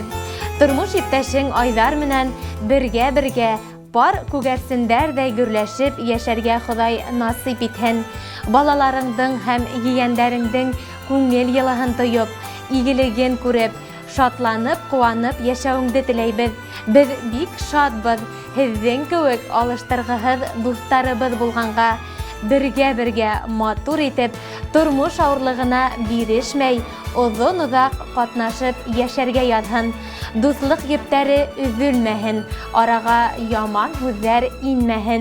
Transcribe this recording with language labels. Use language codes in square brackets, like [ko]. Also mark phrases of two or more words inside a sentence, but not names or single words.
[tt] Тормыш иптәшең Айдар менән бергә пар күгәрсендәрдәй гөрләшеп яшәргә Ходай насыйп итһен. Балаларыңдың һәм егәндәреңдең күңел йылыһын тоеп, игелеген күреп, шатланып, куанып яшәүеңде теләйбез. Без бик шатбыз, [ba] һеҙҙең кеүек алыштырғыһыҙ дуҫтарыбыҙ булғанға. Бергә матур итеп, тормош ауырлығына бирешмәй, оҙон-оҙаҡ ҡатнашып йәшәргә яҙһын. Дуҫлыҡ ептәре өҙөлмәһен, араға яман һүҙҙәр инмәһен.